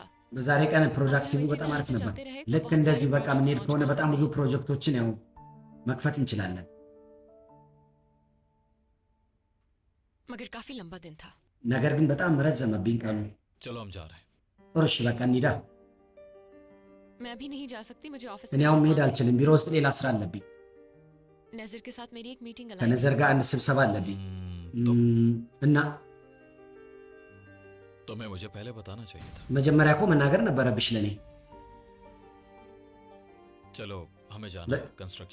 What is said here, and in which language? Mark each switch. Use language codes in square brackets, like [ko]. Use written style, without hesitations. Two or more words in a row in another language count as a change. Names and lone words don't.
[am] በዛሬ ቀን ፕሮዳክቲቭ በጣም አሪፍ ነበር። ልክ እንደዚህ በቃ የምንሄድ ከሆነ በጣም ብዙ ፕሮጀክቶችን ያው መክፈት እንችላለን። [hi] मगर काफी लंबा दिन था। [am] ነገር ግን በጣም ረዘመብኝ ቀኑ። [hi] चलो हम जा रहे हैं। [am] ጥሩ እሺ በቃ እንሂዳ። [hi] मैं अभी नहीं जा सकती, मुझे ऑफिस [am] እኔ አሁን መሄድ አልችልም። ቢሮ ውስጥ ሌላ ስራ አለብኝ። [hi] नजर के साथ मेरी एक मीटिंग [am] ከነዘር ጋር አንድ ስብሰባ አለብኝ [hi] तो [am] እና [hi] तुम्हें मुझे पहले बताना चाहिए था। [am] መጀመሪያ እኮ መናገር ነበረብሽ ለኔ። [hi] चलो हमें जाना है कंस्ट्रक्शन।